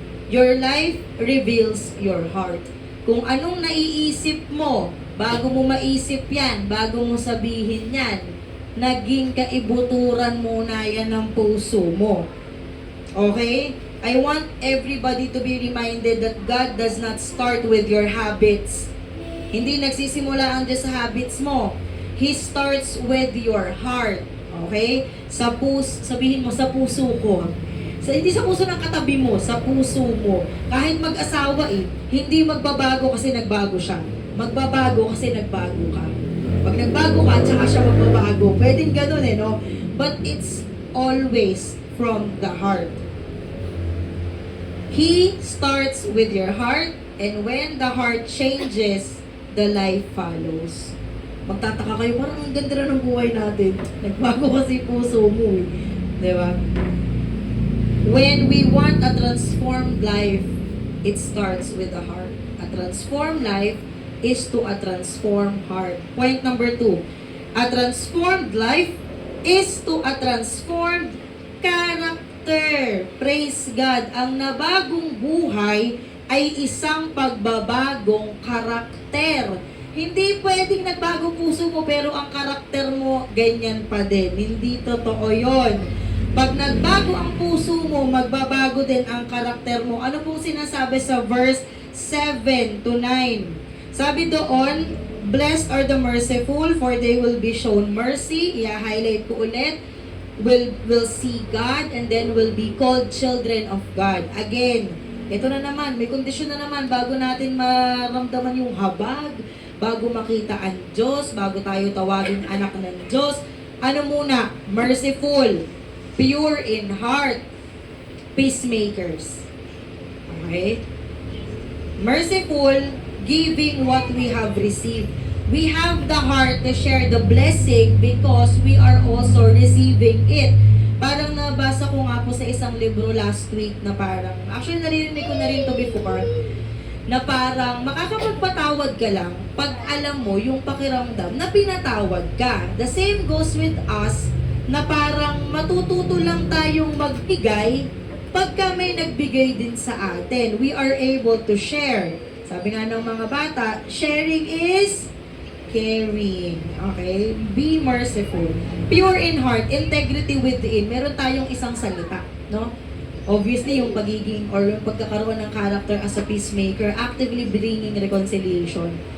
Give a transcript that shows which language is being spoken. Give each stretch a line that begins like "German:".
English: Your life reveals your heart.
Filipino: Kung anong naiisip mo, bago mo maisip yan, bago mo sabihin yan, naging kaibuturan muna yan ng puso mo. Okay?
English: I want everybody to be reminded that God does not start with your habits.
Filipino: Hindi nagsisimula ang Diyos sa habits mo.
English: He starts with your heart.
Filipino: Okay? Sabihin mo, sa puso ko. Hindi sa puso ng katabi mo, sa puso mo. Kahit mag-asawa hindi magbabago kasi nagbago siya. Magbabago kasi nagbago ka. Pag nagbago ka, tsaka siya magbabago. Pwedeng ganun no?
English: But it's always from the heart. He starts with your heart, and when the heart changes, the life follows.
Filipino: Magtataka kayo, parang ang ganda na ng buhay natin. Nagbago kasi puso mo Di ba?
English: When we want a transformed life, it starts with the heart. A transformed life is to a transformed heart. Point number 2. A transformed life is to a transformed character. Praise God.
Filipino: Ang nabagong buhay ay isang pagbabagong karakter. Hindi pwedeng nagbago puso mo pero ang karakter mo ganyan pa din. Hindi totoo yon. Pag nagbago ang puso mo, magbabago din ang karakter mo. Ano pong sinasabi sa verse 7 to 9? Sabi doon,
English: blessed are the merciful, for they will be shown mercy.
Filipino: I-highlight ko ulit.
English: Will see God, and then will be called children of God.
Filipino: Again, ito na naman, may kondisyon na naman bago natin maramdaman yung habag, bago makita ang Diyos, bago tayo tawagin anak ng Diyos. Ano muna?
English: Merciful, pure in heart, peacemakers. Okay? Merciful, giving what we have received. We have the heart to share the blessing because we are also receiving it.
Filipino: Parang nabasa ko nga po sa isang libro last week na parang, actually narinig ko na rin to before, na parang makakapagpatawad ka lang pag alam mo yung pakiramdam na pinatawad ka.
English: The same goes with us,
Filipino: na parang matututo lang tayong magbigay pagka may nagbigay din sa atin.
English: We are able to share.
Filipino: Sabi nga ng mga bata,
English: sharing is caring. Okay? Be merciful. Pure in heart, integrity within.
Filipino: Meron tayong isang salita, no?
English: Obviously,
Filipino: yung pagiging or yung pagkakaroon ng
English: character as a peacemaker, actively bringing reconciliation.